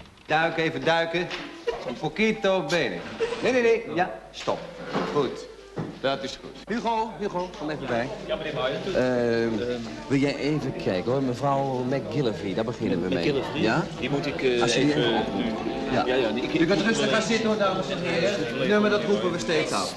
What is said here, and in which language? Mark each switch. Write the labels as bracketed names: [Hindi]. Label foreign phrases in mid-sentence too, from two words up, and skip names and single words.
[Dutch] Duiken, even duiken. [Spanish] Un poquito bene. [Dutch] Nee. Ja, stop. Goed. Dat is goed. Hugo, kom even bij. Ja, meneer Maier. Wil jij even kijken hoor, mevrouw McGillivray, daar beginnen we mee. McGillivray? Ja? Die moet ik Alsjeblieft. even... Ja. Ja, U kunt rustig gaan zitten hoor, dames en heren. Nummer, dat roepen we steeds af.